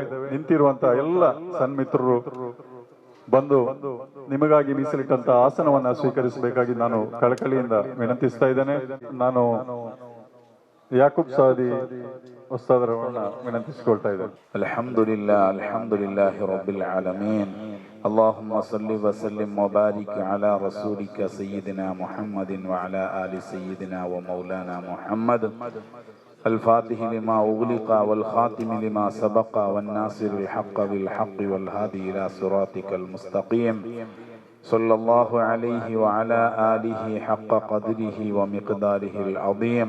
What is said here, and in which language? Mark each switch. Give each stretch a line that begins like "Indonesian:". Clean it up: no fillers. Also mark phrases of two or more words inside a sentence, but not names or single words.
Kannada: ನಿಂತಿರುವಂತಹ ಎಲ್ಲ ಸನ್ಮಿತ್ರರು ಬಂದು ನಿಮಗಾಗಿ ಮೀಸಲಿಟ್ಟಂತ ಆಸನವನ್ನ ಸ್ವೀಕರಿಸಬೇಕಾಗಿ ನಾನು ಕಳಕಳಿಯಿಂದ ವಿನಂತಿಸ್ತಾ ಇದ್ದೇನೆ. ನಾನು ಯಾಕೂಬ್ ಸಾದಿ ಉಸ್ತಾದರವರನ್ನ ವಿನಂತಿಸಿಕೊಳ್ತಾ ಇದ್ದಾರೆ.
Arabic: الحمد لله رب العالمين. اللهم صل وسلم وبارك على رسولك سيدنا محمد وعلى آل سيدنا ومولانا محمد الفاتح لما أغلق والخاتم لما سبق والناصر الحق بالحق والهادي إلى صراطك المستقيم صلى الله عليه وعلى آله حق قدره ومقداره العظيم.